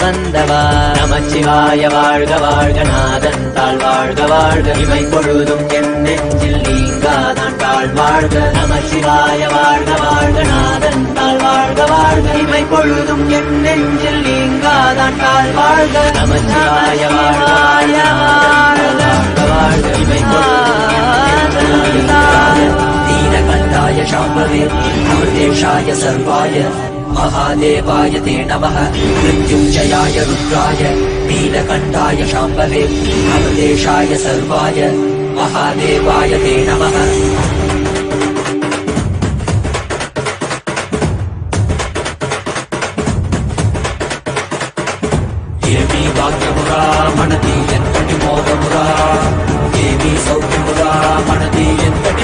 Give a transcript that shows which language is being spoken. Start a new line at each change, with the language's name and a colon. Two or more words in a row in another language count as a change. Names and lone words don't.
Tamil: வந்தவா நமச்சிவாய வாழ்க வாழ்க நாதன் தாழ் வாழ்க வாழ்க இவை பொழுதும் என் நெஞ்சில் நீங்காதான் தாழ் வாழ்க நமசிவாய வாழ்க வாழ்க நாதன் தாழ் வாழ்க வாழ்க இவை பொழுதும் என் நெஞ்சில் நீங்காதான் தாழ் வாழ்க நமசிவாய வாழ்க வாழ்க வாழ்க இவை
Sanskrit: दीनकण्ठाय शाम्भवे अमृतेशाय सर्वाय महादेवाय ते नमः मृत्युञ्जयाय रुद्राय नीलकण्ठाय शाम्भवे अमृतेशाय सर्वाय महादेवाय ते नमः
Telugu: ఏమీ వాక్యమురా మనది ఎంతటి మోగమురా ఏమీ సౌఖ్యమురా మనది ఎంతటి